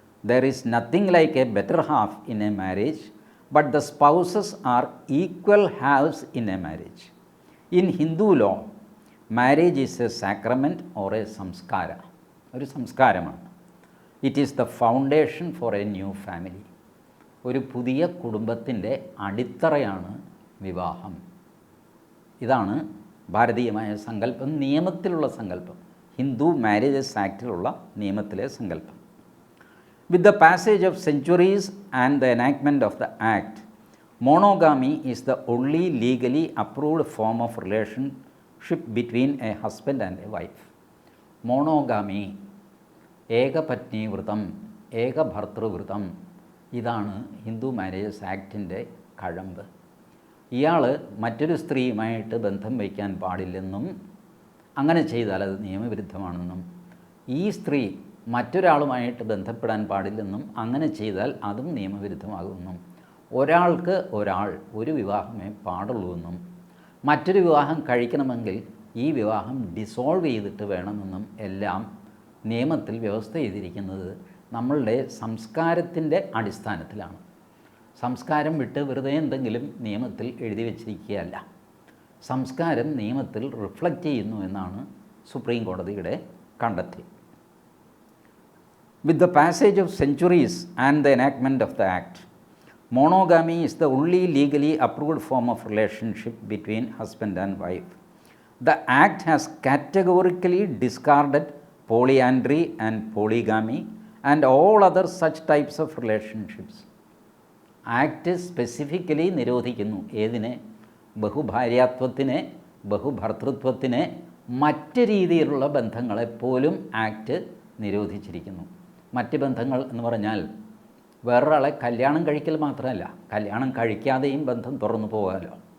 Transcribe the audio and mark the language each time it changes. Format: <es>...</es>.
<en>There is nothing like a better half in a marriage, but the spouses are equal halves in a marriage. In Hindu law, marriage is a sacrament or a samskara,</en> <ml>ഒരു സംസ്കാരമാണ്.</ml> <en>It is the foundation for a new family.</en> <ml>ഒരു പുതിയ കുടുംബത്തിൻ്റെ അടിത്തറയാണ് വിവാഹം. ഇതാണ് ഭാരതീയമായ സങ്കല്പം, നിയമത്തിലുള്ള സങ്കല്പം, ഹിന്ദു മാരേജസ് ആക്റ്റിലുള്ള നിയമത്തിലെ സങ്കല്പം.</ml> <en>With the passage of centuries and the enactment of the Act, Monogamy is the only legally approved form of relationship between a husband and a wife.</en> <ml>Monogamy, ഏകപത്നീവ്രതം, ഏകഭർത്തൃവ്രതം, ഇതാണ് ഹിന്ദു മാരേജസ് ആക്ടിൻ്റെ കഴമ്പ്. ഇയാൾ മറ്റൊരു സ്ത്രീയുമായിട്ട് ബന്ധം വയ്ക്കാൻ പാടില്ലെന്നും അങ്ങനെ ചെയ്താൽ അത് നിയമവിരുദ്ധമാണെന്നും ഈ സ്ത്രീ മറ്റൊരാളുമായിട്ട് ബന്ധപ്പെടാൻ പാടില്ലെന്നും അങ്ങനെ ചെയ്താൽ അതും നിയമവിരുദ്ധമാകുമെന്നും ഒരാൾക്ക് ഒരാൾ ഒരു വിവാഹമേ പാടുള്ളൂ എന്നും മറ്റൊരു വിവാഹം കഴിക്കണമെങ്കിൽ ഈ വിവാഹം ഡിസോൾവ് ചെയ്തിട്ട് വേണമെന്നും എല്ലാം നിയമത്തിൽ വ്യവസ്ഥ ചെയ്തിരിക്കുന്നത് നമ്മളുടെ സംസ്കാരത്തിൻ്റെ അടിസ്ഥാനത്തിലാണ്. സംസ്കാരം വിട്ട് വെറുതെ എന്തെങ്കിലും നിയമത്തിൽ എഴുതി വച്ചിരിക്കുകയല്ല. സംസ്കാരം നിയമത്തിൽ റിഫ്ലക്റ്റ് ചെയ്യുന്നു എന്നാണ് സുപ്രീം കോടതിയുടെ കണ്ടെത്തൽ.</ml> <en>With the passage of centuries and the enactment of the Act, monogamy is the only legally approved form of relationship between husband and wife. The Act has categorically discarded polyandry and polygamy and all other such types of relationships.</en> <ml>Act specifically നിരോധിക്കുന്നു. ഏതിനെ? ബഹുഭാര്യാത്വത്തിനെ, ബഹുഭർത്തൃത്വത്തിനെ, മറ്റ് രീതിയിലുള്ള ബന്ധങ്ങളെപ്പോലും act നിരോധിച്ചിരിക്കുന്നു. മറ്റ് ബന്ധങ്ങൾ എന്ന് പറഞ്ഞാൽ വേറൊരാളെ കല്യാണം കഴിക്കൽ മാത്രമല്ല, കല്യാണം കഴിക്കാതെയും ബന്ധം തുറന്നു പോകാമല്ലോ.</ml>